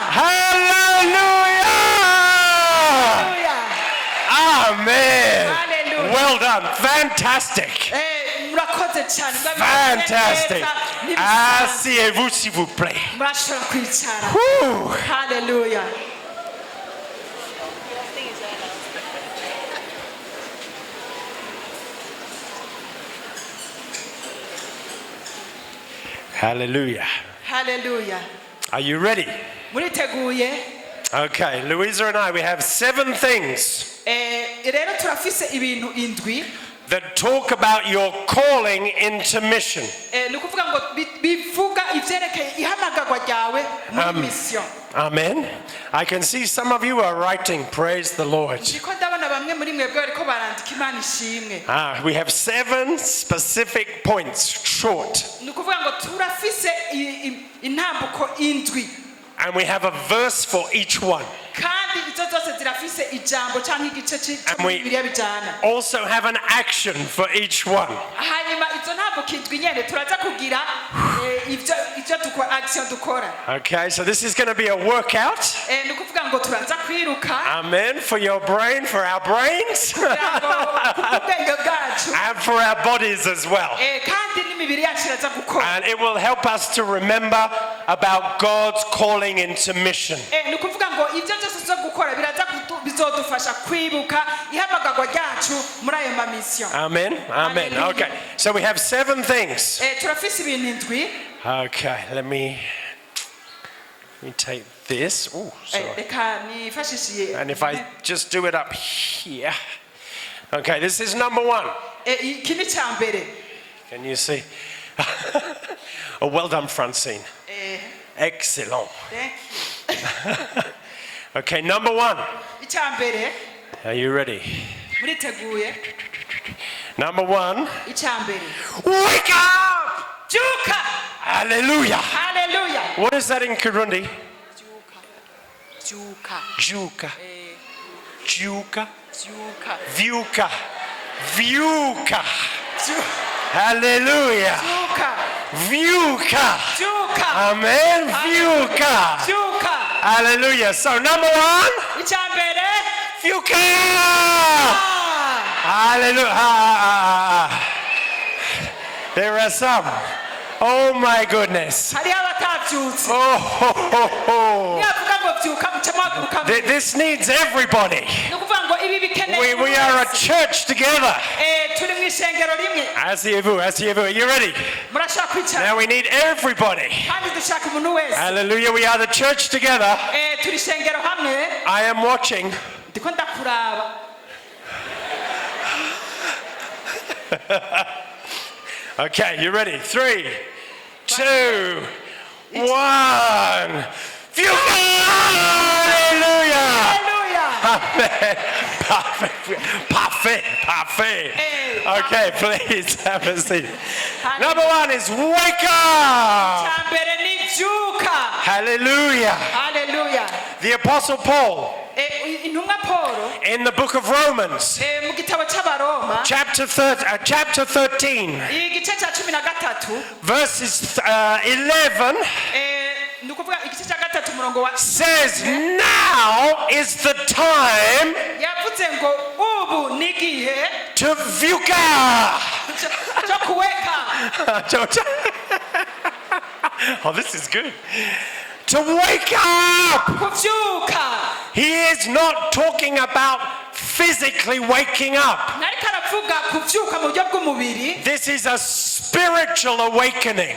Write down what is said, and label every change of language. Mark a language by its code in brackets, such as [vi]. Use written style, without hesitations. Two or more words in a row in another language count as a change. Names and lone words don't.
[en] Hallelujah. Hallelujah. Amen. Hallelujah. Well done. Fantastic. [rn] Murakoze cyane. [en] Fantastic. [rn] Nibisa. [fr] Asseyez-vous s'il vous plaît. [rn] Murashobora kwicara. Whew. [en] Hallelujah. Hallelujah. Hallelujah. Are you ready? [rn] Muriteguye? [en] Okay, Louisa and I, we have 7 things [rn] Rero turafise ibintu indwi [en] that talk about your calling into mission. [rn] nukuvuga ngo bivuga ivyerekeye ihamagarwa ryawe muri mission. [en] Amen. I can see some of you are writing, praise the Lord. [rn] Ndiko ndabona bamwe muri mwebwe bariko barandika Imana ishimwe. [en] We have 7 specific points, short. [rn] Nukuvuga ngo turafise intambuko indwi. [en] And we have a verse for each one. [rn] Kandi izo zose zirafise ijambo canke igice [en] And we [rn] c'Bibiliya bijana. [en] also have an action for each one. [rn] Hanyuma izo ntambuko indwi nyene turaza kugira ivyo dukora action dukora. [en] Okay, so this is going to be a workout. [rn] Nukuvuga ngo turaza kwiruka. [en] Amen. For your brain, for our brains, [rn] kugira ngo kubwenge bwacu. [en] and for our bodies as well. [rn] Kandi n'imibiri yacu iraza gukora. [en] And it will help us to remember about God's calling into mission. [rn] Nukuvuga ngo ivyo byose zo gukora biraza bizodufasha kwibuka ihamagarwa ryacu muri ayo ma mission. [en] Amen. Amen. Hallelujah. Okay. So we have 7 things. [rn] Turafise ibintu indwi. [en] Okay. Let me take this. Oh, sorry. [rn] Reka nifashishiye. [en] And if I just do it up here. Okay. This is number 1. [rn] Iki ni ca mbere. [en] Can you see? Oh, well done, Francine. Excellent. Thank you. Okay, number 1. [rn] Ica mbere. [en] Are you ready? [rn] Muriteguye. [en] Number 1. [rn] Ica mbere. [en] Wake up! [rn] Juka. [en] Hallelujah. Hallelujah. What is that in Kirundi? [rn] Juka. Juka. Juka. Juka. Vyuka. Vyuka. Hallelujah. byuka Vyuka. byuka Amen. Vyuka. byuka. [en] Hallelujah. So number one, [rn] icya mbere Vyuka. ah, [en] Hallelujah. There are some. Oh my goodness. [rn] hariho abatabyutse Oh. niyavuga ngo byuka muce muhaguruka [en] This needs everybody. [rn] ni ukuvuga ngo ibi bikeneye [en] We are a church together. [rn] turi mu ishengero rimwe. [fr] Asseyez-vous. [en] Are you ready? [rn] Murashaka kwicara [en] Now we need everybody. [rn] kandi dushaka umuntu wese. [en] Hallelujah. We are the church together. [rn] Turi ishengero hamwe. [en] I am watching. [rn] Ndiko ndakuraba. [en] Okay, you ready? 3, 2, 1. Hallelujah. Hallelujah. [fr] Parfait. [en] Hey. Okay, please have a seat. Number one is wake up. [rn] Icya mbere ni byuka. [en] Hallelujah. Hallelujah. The Apostle Paul [rn] Intumwa Paulo [en] in the book of Romans, [rn] mu gitabo cy'abaroma [en] chapter 13, [rn] igice cya 13 [en] verses 11, [rn] ni ukuvuga igice cya 3 umurongo wa [en] says, now is the time [rn] yavuze ngo ubu ni igihe [en] to vyuka. [rn] cyo kuweka. [en] Oh, this is good. To wake up. [rn] Kuvyuka. [en] He is not talking about physically waking up. [rn] Nariko aravuga kuvyuka mu buryo bw'umubiri. [en] This is a spiritual awakening.